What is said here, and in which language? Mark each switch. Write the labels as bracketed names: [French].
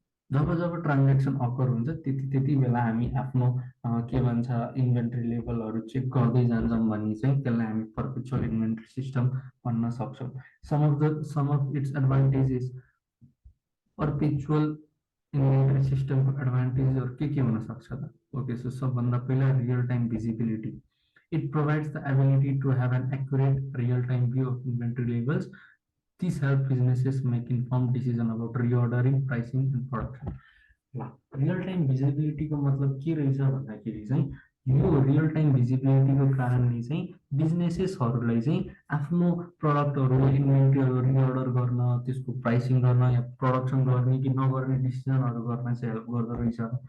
[Nepali] जब जब transaction occur हुन्छ त्यति त्यति बेला हामी आफ्नो के भन्छ इन्भेन्ट्री लेभलहरू चेक गर्दै जान्छौँ भने चाहिँ त्यसलाई हामी पर्पेचुअल इन्भेन्ट्री सिस्टम भन्न सक्छौँ। Some of its advantages, perpetual inventory सिस्टमको एडभान्टेजहरू के हुन सक्छ त? ओके, सो सबभन्दा पहिला real time visibility. [English] It provides the ability to have an accurate real-time view of inventory levels. These help businesses make informed decision about reordering, pricing, and production. [Nepali] Real time भिजिबिलिटीको मतलब के रहेछ भन्दाखेरि चाहिँ यो real time भिजिबिलिटीको कारणले चाहिँ बिजनेसेसहरूलाई चाहिँ आफ्नो प्रडक्टहरू इन्भेन्ट्रीहरू रिअर्डर गर्न, त्यसको प्राइसिङ गर्न या प्रडक्सन गर्ने कि नगर्ने डिसिजनहरू गर्न चाहिँ हेल्प गर्दो रहेछ।